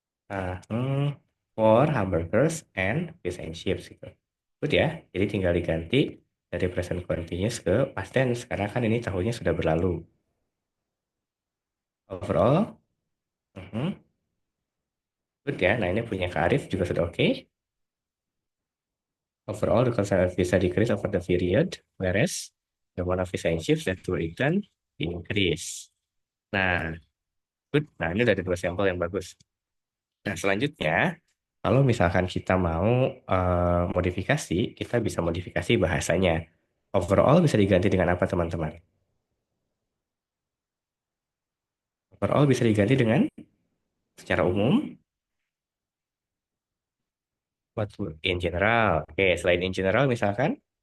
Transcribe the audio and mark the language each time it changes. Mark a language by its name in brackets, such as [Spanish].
[English] Nah, for hamburgers and fish and chips gitu. Good ya. [Indonesian] Jadi tinggal diganti dari present continuous ke past tense karena kan ini tahunnya sudah berlalu. [English] Overall, mhm, good ya. [Indonesian] Nah, ini punya Kak Arif juga sudah oke. [English] Overall, the consumption visa decrease over the period, whereas the one of fish and chips that were eaten increase. Nah, good. [Indonesian] Nah, ini udah ada dua sampel yang bagus. Nah, selanjutnya, kalau misalkan kita mau modifikasi, kita bisa modifikasi bahasanya. Overall bisa diganti dengan apa, teman-teman? Overall bisa diganti dengan secara umum, [English] what in general. [Indonesian] Oke, selain in general, misalkan